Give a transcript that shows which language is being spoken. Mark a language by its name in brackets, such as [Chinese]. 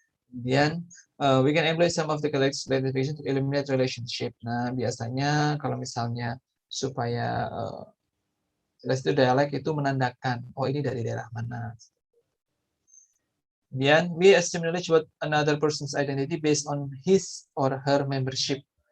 [Indonesian] Kemudian [English] we can employ some of the collective classification to eliminate relationship. [Indonesian] Nah, biasanya kalau misalnya supaya jelas itu dialek itu menandakan, oh ini dari daerah mana. Kemudian [English] we assume knowledge about another person's identity based on his or her membership.